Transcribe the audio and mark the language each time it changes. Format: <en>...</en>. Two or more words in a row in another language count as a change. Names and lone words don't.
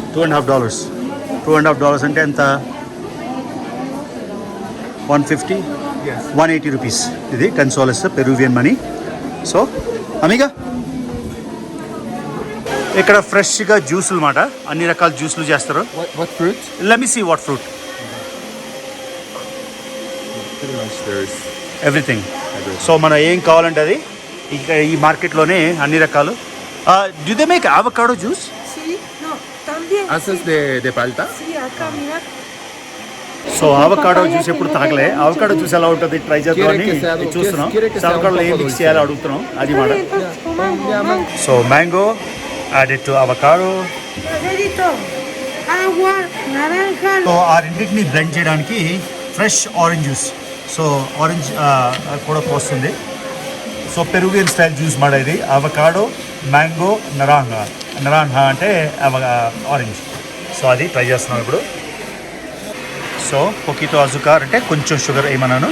<te>$2.5 అంటే ఎంత? 150, 180 రూపీస్. ఇది 10 సోలిస్ పెరువియన్ మనీ. సో అమిగా ఇక్కడ ఫ్రెష్గా జ్యూసులు మాట, అన్ని రకాల జ్యూసులు చేస్తారు.</te> <en>What fruit? Let me see what fruit. Pretty much there's ఎవ్రీథింగ్.</en> <te>సో మనం ఏం కావాలంటే అది ఇక్కడ ఈ మార్కెట్లోనే అన్ని రకాలు.</te> <en>Do they make avocado juice?</en> <es>Sí, no, también. ¿Haces de palta? Sí, acá, mira.</es> <te>సో అవకాడో జ్యూస్ ఎప్పుడు తాగలే. అవకాడో జ్యూస్ ఎలా ఉంటుంది ట్రై చేద్దామని చూస్తున్నాం. అవకాడోలో ఏం మిక్స్ చేయాలో అడుగుతున్నాం, అది మాట.</te> <en>so mango added to avocado.</en> <es>Agua, naranja.</es> <te>సో ఆ రెండింటిని బ్లెండ్ చేయడానికి ఫ్రెష్ ఆరెంజ్ జ్యూస్, సో ఆరెంజ్ కూడా పోస్తుంది. సో పెరువియన్ స్టైల్ జ్యూస్ మాట ఇది. అవకాడో, మ్యాంగో, నరాంహా అంటే ఆరెంజ్. సో అది ట్రై చేస్తున్నాం ఇప్పుడు. సో</te> <es>poquito azúcar</es> <te>అంటే కొంచెం షుగర్ ఏమన్నాను.</te>